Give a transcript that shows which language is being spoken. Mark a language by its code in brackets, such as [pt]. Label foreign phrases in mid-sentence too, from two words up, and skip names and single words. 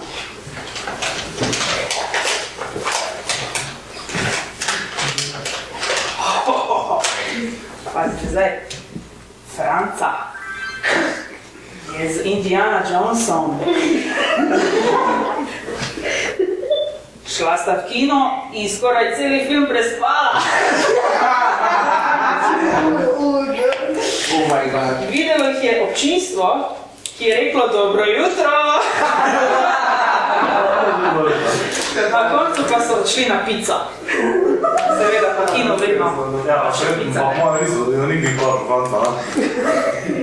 [sl] Pazite zdaj, Franca je z Indiana Jonesom. Šla sta v kino in skoraj celi film prespala. [en] Oh my god. [sl] Videlo jih je občinstvo, ki je reklo dobro jutro. Na koncu pa so odšli na pico. Seveda, pa kino vedno. Ja, še moja misel, da nikdy plaču fanta, ne?